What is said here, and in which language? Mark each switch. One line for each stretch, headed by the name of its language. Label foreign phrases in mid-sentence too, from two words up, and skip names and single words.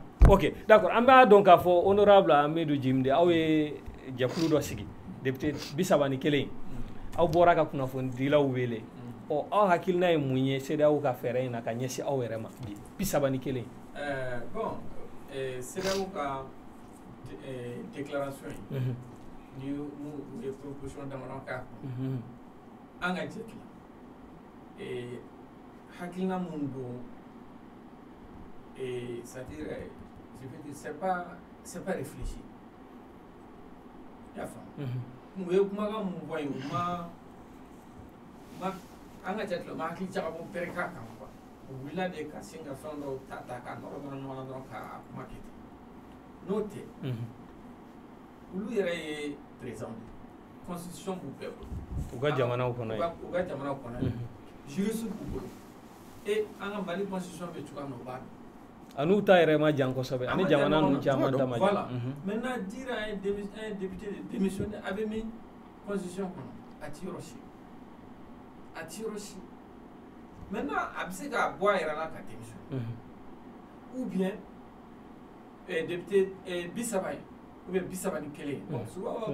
Bambara: ok d'accord an b'a dɔn k'a fɔ honorable Amidou Djimde aw ye jɛkulu dɔ sigi député 31 aw bɔra ka kunnafonidilaw wele aw hakilina ye mun ye CEDEAO ka fɛɛrɛ in na ka ɲɛsin aw yɛrɛ ma bi 31 bon CEDEAO ka déclaration ni mu ye proposition dama ka an ka jɛkila hakilina mun don
French: c'est-à-dire je veux dire c'est pas réfléchi
Bambara: yafa mu ye kumakan mun fɔ yen ma an ka jɛkila ma hakili jagabɔ bɛrɛ k'a kan quoi o wulila de ka sin ka fɛn dɔw ta ka nɔrɔ ɲɔgɔn na dɔrɔn ka kuma kɛ ten n'o tɛ olu yɛrɛ ye président constitution b'u bɛɛ bolo u ka jamanaw kɔnɔ ye u ka jamanaw kɔnɔ juriste b'u bolo an ka Mali constitution bɛ cogoya min o b'a dɔn an'u ta yɛrɛ ma jan kosɛbɛ ani jamana ninnu caman ta ma jan
French: voilà maintenant dire à un député de démissionner
Bambara: a bɛ min constitution kɔnɔ a ti yɔrɔ si maintenant a bɛ se k'a bɔ a yɛrɛ la ka démissionner
French: ou bien
Bambara: député 30 ye
French: ou bien
Bambara: 31
French: bon souvent